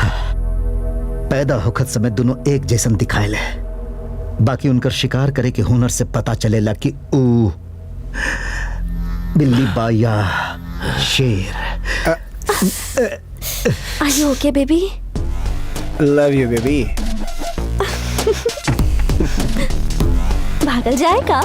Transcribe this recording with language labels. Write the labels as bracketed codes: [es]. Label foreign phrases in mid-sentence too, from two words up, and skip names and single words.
[bho] पैदा होखत समय दोनों एक जैसन दिखाए ले, बाकी उनकर शिकार करे के हुनर से पता चलेला कि ऊ बिल्ली बा या शेर। [en] Are you okay, baby? love you baby. [bho] भागल जाएगा?